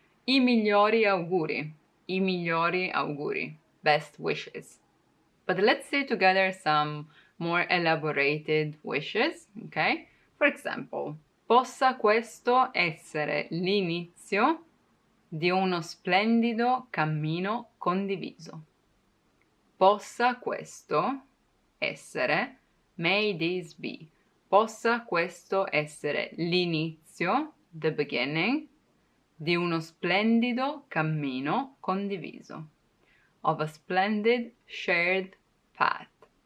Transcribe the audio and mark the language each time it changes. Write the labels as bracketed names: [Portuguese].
[Italian] I migliori auguri, [English] best wishes. But let's say together some more elaborated wishes, okay? For example, [Italian] possa questo essere l'inizio di uno splendido cammino condiviso. Possa questo essere, [English] may this be, [Italian] possa questo essere l'inizio, [English] the beginning, [Italian] di uno splendido cammino condiviso, [English] of a splendid shared path.